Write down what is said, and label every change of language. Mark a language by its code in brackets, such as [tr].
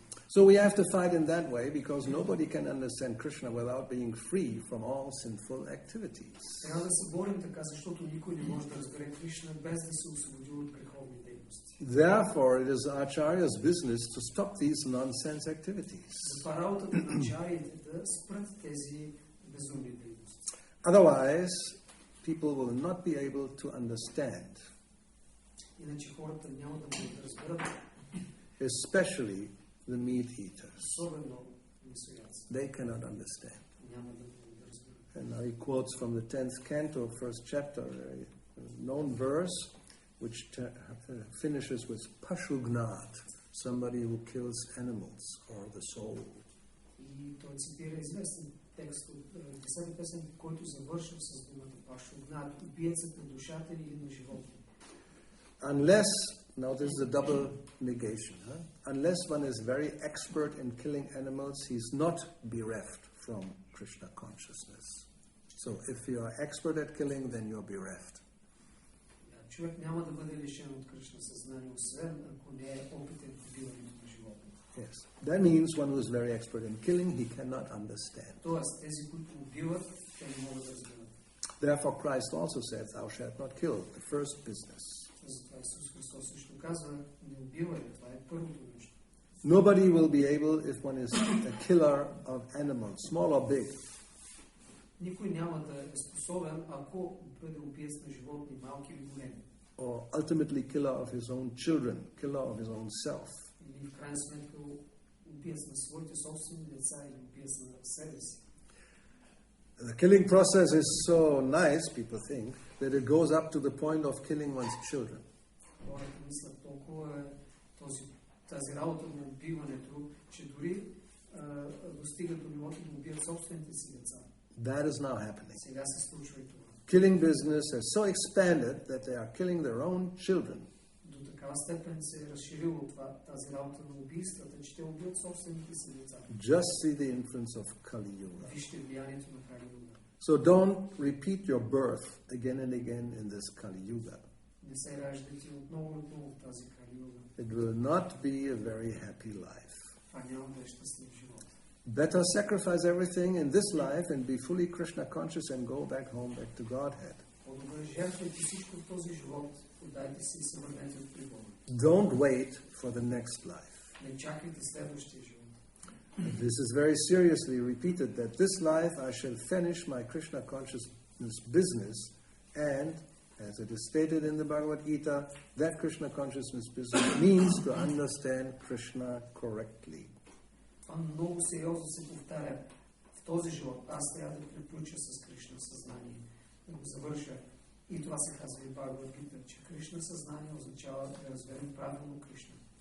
[en] So we have to fight in that way because nobody can understand Krishna without being free from all sinful activities. [bg] Трябва да се борим така, защото никой не може да разбере Кришна без да се освободи от греховни дейности. [en] Therefore, it is Acharya's business to stop these nonsense activities. [bg] Затова работата на ачарите да спрат тези безумни дейности. [en] Otherwise, people will not be able to understand, [bg] Иначе хората няма да могат да разберат, [en] especially the meat eaters. [bg] особено месоядци. [en] They cannot understand. [bg] Няма да могат да разберат. [en] And now he quotes from the 10th canto, first chapter, a known verse, which finishes with Pashugnat, somebody who kills animals or the soul. [bg] И той цитира известен текст от 10-та песен, който завършва с думата Пашугнат, убиецът на душата или на животни. [en] Unless, now this is a double negation, unless one is very expert in killing animals, he's not bereft from Krishna consciousness. So if you are expert at killing, then you're bereft. [bg] Човек няма да бъде лишен от Кришна съзнание, освен ако не е опитен в убиването на животни. [en] Yes. That means one who is very expert in killing, he cannot understand. [bg] Тоест, тези, които убиват, те не могат да разберат. [en] Therefore Christ also said, thou shalt not kill, the first business. [bg] Затова Исус Христос също казва, не убивай, това е първото нещо. [en] Nobody will be able, if one is a killer of animals, small or big, [bg] Никой няма да е способен, ако бъде убиец на животни, малки или големи. [en] or ultimately killer of his own children, killer of his own self. [bg] Или в крайна сметка убиец на своите собствени деца или убиец на себе си. [en] The killing process is so nice, people think, that it goes up to the point of killing one's children. [bg] Хората мислят толкова тази работа на убиването, че дори достига до нивото да убият собствените си деца. [en] That is now happening. [bg] Сега се случва и това. [en] Killing business has so expanded that they are killing their own children. [bg] До такава степен се е разширило тази работа на убийствата, че те убият собствените си деца. [en] Just see the influence of Kali Yuga. [bg] Вижте влиянието на Кали Юга. [en] So don't repeat your birth again and again in this Kali Yuga. [bg] Не се раждайте отново и отново в тази Кали Юга. [en] It will not be a very happy life. [bg] Това няма да е щастлив живот. [en] Better sacrifice everything in this life and be fully Krishna conscious and go back home, back to Godhead. [bg] По-добре жертвайте всичко в този живот, отдайте се и се върнете при Бога. [en] Don't wait for the next life. [bg] Не чакайте следващия живот. [en] This is very seriously repeated that this life I shall finish my Krishna consciousness business, and as it is stated in the Bhagavad Gita, that Krishna consciousness business means to understand Krishna correctly. [bg] Това много сериозно се повтаря. В този живот аз трябва да приключа с Кришна съзнание, да го завърша. И това се казва и в Бхагавад Гита, че Кришна съзнание означава да разберем правилно Кришна.